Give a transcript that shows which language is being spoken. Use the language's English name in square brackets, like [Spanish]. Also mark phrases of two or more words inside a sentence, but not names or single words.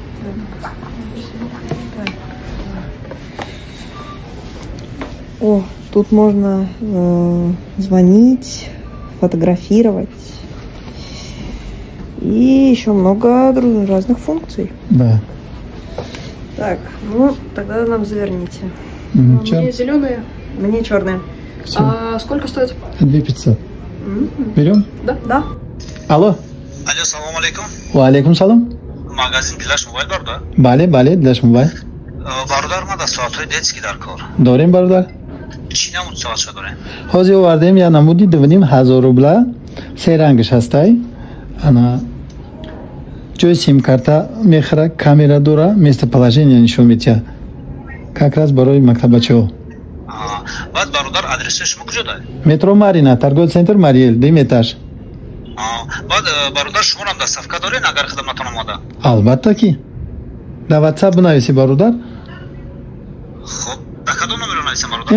[Russian] О, тут можно звонить, фотографировать и еще много разных функций. Да. Так, ну тогда нам заверните. Чё? Мне зеленые, мне черные. Всё. А сколько стоит? 2500. Берем? Да, да. Алло. [Tajik] Алло, салом алейкум. Ва алейкум салом. Магазин Дилаш Мобайл барда? Бале, бале, Дилаш Мобайл. Бародар ма дар соатҳои детский дар кор. Дорем бародар. Чӣ намуд соатша дорем? ҳозир овардем я намуди 2500 рубла. Се рангаш ҳастай. Ана ҷои сим-карта мехӯра, камера дора, место положения нишон медиҳад. [Russian] Как раз [Tajik] барои мактабачаҳо. Баъд бародар адресои шумо куҷода? [Russian] Метро Марина, торговый центр Мариэл, 2 этаж. [Tajik] Баъд бародар шумоам дастсафка дорен агар хидматон омода? Албатта ки. Да WhatsApp бинависи бародар. Хуб, дар кадом номеро нависам бародар?